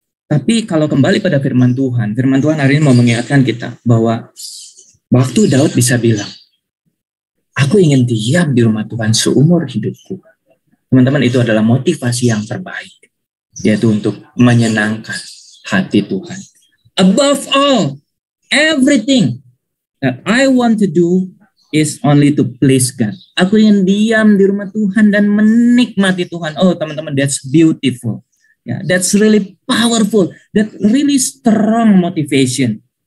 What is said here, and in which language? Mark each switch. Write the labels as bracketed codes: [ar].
[id] Tapi kalau kembali pada firman Tuhan hari ini mau mengingatkan kita bahwa waktu Daud bisa bilang, aku ingin diam di rumah Tuhan seumur hidupku. Teman-teman, itu adalah motivasi yang terbaik, yaitu untuk menyenangkan hati Tuhan. [en] Above all, everything that I want to do is only to please God. [id] Aku ingin diam di rumah Tuhan dan menikmati Tuhan. Oh teman-teman, [en] that's beautiful. Yeah, that's really powerful. That really strong motivation.